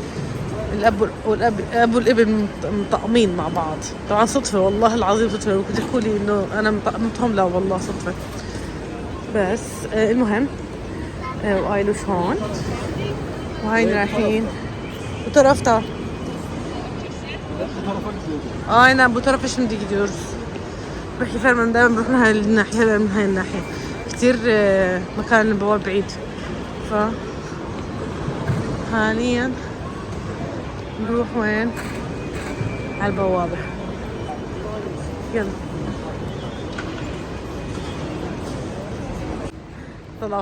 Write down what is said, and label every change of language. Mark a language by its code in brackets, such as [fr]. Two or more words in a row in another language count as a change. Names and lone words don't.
[ar] الأب والابن مطقمين مع بعض. طبعا صدفة، والله العظيم صدفة. لو كنت تحكوا لي إنه أنا مطقمتهم، لا والله صدفة. بس المهم وآيلوش هون، وهاي رايحين بطرفتا. [tr] aynen bu tarafa şimdi gidiyoruz. [ar] بحكي فعلا دائما بروح من هاي الناحية، من هاي الناحية كتير. مكان البواب بعيد. ف حاليا نروح وين؟ على البوابة. يلا طلعوا.